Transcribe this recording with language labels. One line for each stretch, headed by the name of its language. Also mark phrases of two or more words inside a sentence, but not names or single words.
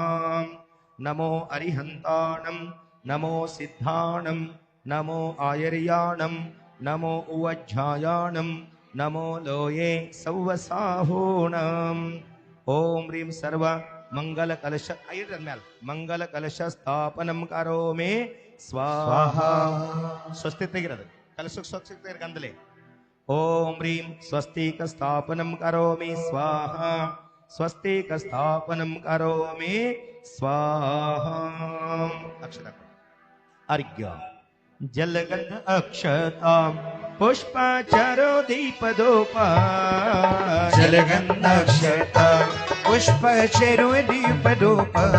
Prakrit languages: ನಮೋ ಅರಿಹಂತಾಣಂ ನಮೋ ಸಿದ್ಧಾಣಂ ನಮೋ ಆಯರ್ಯಾಣಂ ನಮೋ ಉವಜ್ಜಾಯಾಣಂ ನಮೋ ಲೋಯೇ ಸೌವಸಾಹೂಣಂ.
Sanskrit: ಓಂ ಹ್ರೀಂ ಸರ್ವ ಮಂಗಲ ಕಲಶ ಮೇಲ್ ಮಂಗಲ ಕಲಶ ಸ್ಥಾಪನಂ ಕರೋಮಿ ಸ್ವಾಹಾ.
Kannada: ಸ್ವಸ್ತಿ ತೆಗಿರೋದು ಕಲಶಕ್ಕೆ ಸ್ವಸ್ತಿ ತೆಗಿರ್ಕಂದಲೇ.
Sanskrit: ಓಂ ಹ್ರೀಂ ಸ್ವಸ್ತಿಕ ಸ್ಥಾಪನಂ ಕರೋಮಿ ಸ್ವಾಹಾ. ಸ್ವಸ್ತಿಕ ಸ್ಥಾಪನಂ ಕರೋಮಿ ಸ್ವಾಹಾ. ಅಕ್ಷರ ಅರ್ಘ್ಯ ಜಲಗಂಧ ಅಕ್ಷತಾಂ ಪುಷ್ಪಚಾರೋ ದೀಪದೋಪ. ಜಲಗಂಧ ಅಕ್ಷತಾ ಪುಷ್ಪಚರೋ ದೀಪದೋಪ.